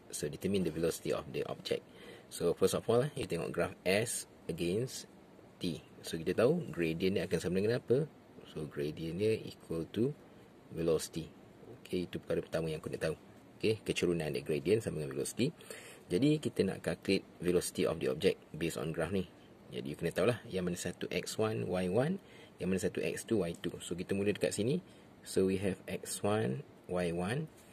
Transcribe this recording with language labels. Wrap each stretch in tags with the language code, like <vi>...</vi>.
<en>So, determine the velocity of the object. So, first of all, you</en> <ms>tengok</ms> <en>graph S against T.</en> <ms>So, kita tahu gradient dia akan sama dengan apa?</ms> <en>So, gradient</en> <ms>dia</ms> <en>equal to velocity.</en> <ms>Okay, itu perkara pertama yang aku nak tahu. Okay, kecurunan dia gradient sama dengan velocity. Jadi, kita nak</ms> <en>calculate velocity of the object based on graph</en> <ms>ni. Jadi,</ms> <en>you</en> <ms>kena tahulah yang mana satu x1, y1, yang mana satu x2, y2. So, kita mula dekat sini.</ms> <en>So, we have</en> <ms>x1, y1.</ms>